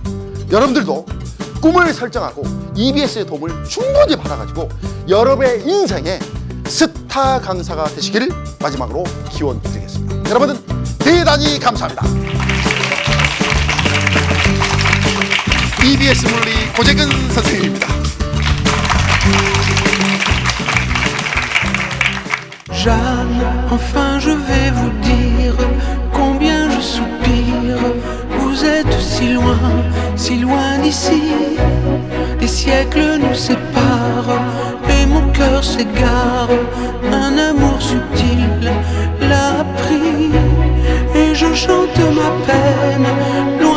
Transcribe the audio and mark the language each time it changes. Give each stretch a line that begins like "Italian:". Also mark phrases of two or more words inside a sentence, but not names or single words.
Korean: 여러분들도 꿈을 설정하고 EBS의 도움을 충분히 받아가지고 여러분의 인생에 스타 강사가 되시기를 마지막으로 기원 드리겠습니다. 여러분들 대단히 감사합니다. EBS 물리 고재근 선생님입니다.
French: Jeanne, enfin je vais vous dire combien je soupire. Vous êtes si loin d'ici. Des siècles nous séparent et mon cœur s'égare. Un amour subtil l'a pris et je chante ma peine